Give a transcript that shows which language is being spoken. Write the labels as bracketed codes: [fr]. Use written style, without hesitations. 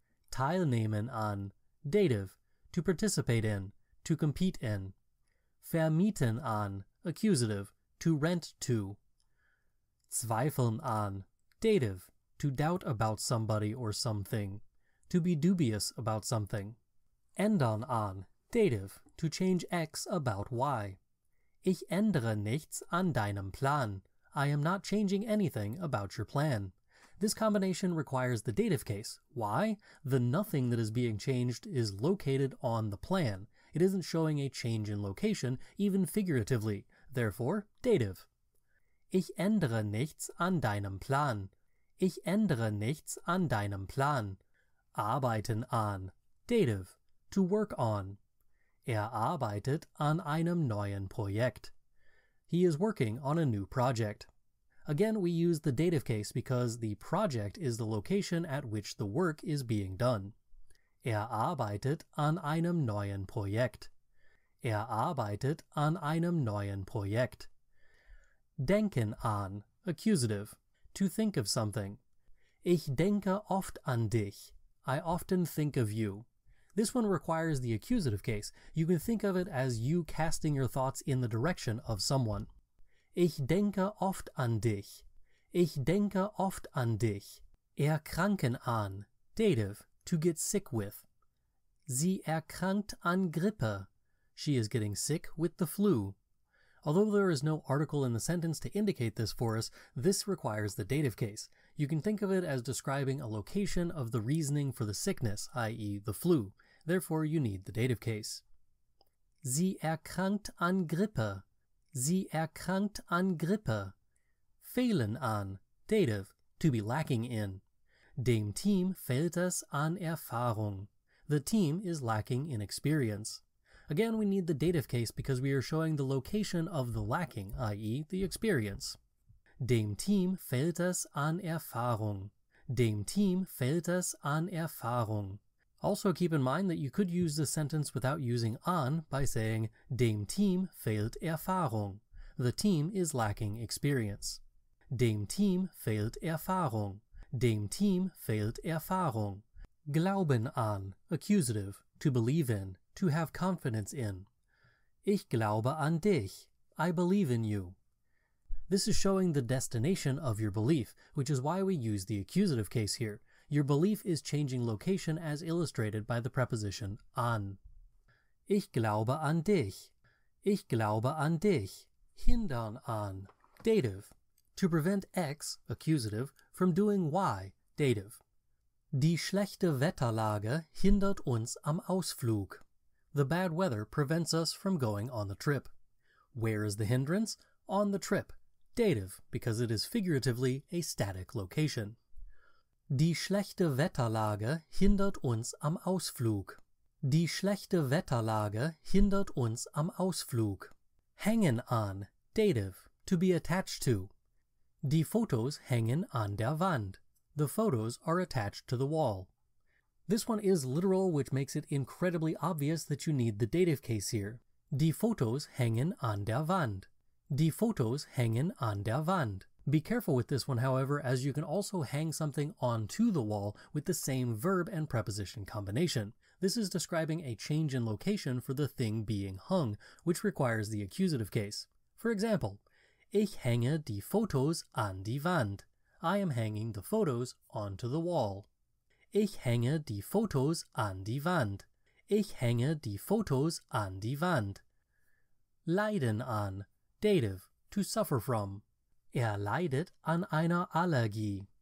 [en] Teilnehmen an, dative, to participate in, to compete in. Vermieten an, accusative, to rent to. Zweifeln an, dative, to doubt about somebody or something, to be dubious about something. Ändern an, dative, to change X about Y. [de] Ich ändere nichts an deinem Plan. [en] I am not changing anything about your plan. This combination requires the dative case. Why? The nothing that is being changed is located on the plan. It isn't showing a change in location, even figuratively. Therefore, dative. [de] Ich ändere nichts an deinem Plan. Ich ändere nichts an deinem Plan. [en] Arbeiten an, dative, to work on. [de] Arbeitet an einem neuen Projekt. [en] He is working on a new project. Again, we use the dative case because the project is the location at which the work is being done. [de] Arbeitet an einem neuen Projekt. Arbeitet an einem neuen Projekt. [en] Denken an, accusative, to think of something. [de] Ich denke oft an dich. [en] I often think of you. This one requires the accusative case. You can think of it as you casting your thoughts in the direction of someone. [de] Ich denke oft an dich. Ich denke oft an dich. [en] Erkranken an, dative, to get sick with. [de] Sie erkrankt an Grippe. [en] She is getting sick with the flu. Although there is no article in the sentence to indicate this for us, this requires the dative case. You can think of it as describing a location of the reasoning for the sickness, i.e. the flu. Therefore, you need the dative case. [de] Sie erkrankt an Grippe. Sie erkrankt an Grippe. [en] Fehlen an, dative, to be lacking in. [de] Dem Team fehlt es an Erfahrung. [en] The team is lacking in experience. Again, we need the dative case because we are showing the location of the lacking, i.e. the experience. [de] Dem Team fehlt es an Erfahrung. Dem Team fehlt es an Erfahrung. [en] Also keep in mind that you could use this sentence without using an by saying [de] Dem Team fehlt Erfahrung. [en] The team is lacking experience. [de] Dem Team fehlt Erfahrung. Dem Team fehlt Erfahrung. [en] Glauben an, accusative, to believe in, to have confidence in. [de] Ich glaube an dich. [en] I believe in you. This is showing the destination of your belief, which is why we use the accusative case here. Your belief is changing location as illustrated by the preposition an. [de] Ich glaube an dich. Ich glaube an dich. [en] Hindern an, dative, to prevent X, accusative, from doing Y, dative. [de] Die schlechte Wetterlage hindert uns am Ausflug. [en] The bad weather prevents us from going on the trip. Where is the hindrance? On the trip. Dative, because it is figuratively a static location. [de] Die schlechte Wetterlage hindert uns am Ausflug. Die schlechte Wetterlage hindert uns am Ausflug. Hängen an, [en] dative, to be attached to. [de] Die Fotos hängen an der Wand. [en] The photos are attached to the wall. This one is literal, which makes it incredibly obvious that you need the dative case here. [de] Die Fotos hängen an der Wand. Die Fotos hängen an der Wand. [en] Be careful with this one, however, as you can also hang something onto the wall with the same verb and preposition combination. This is describing a change in location for the thing being hung, which requires the accusative case. For example, [de] Ich hänge die Fotos an die Wand. [en] I am hanging the photos onto the wall. [de] Ich hänge die Fotos an die Wand. Ich hänge die Fotos an die Wand. Leiden an, [en] dative, to suffer from. [de] Leidet an einer Allergie.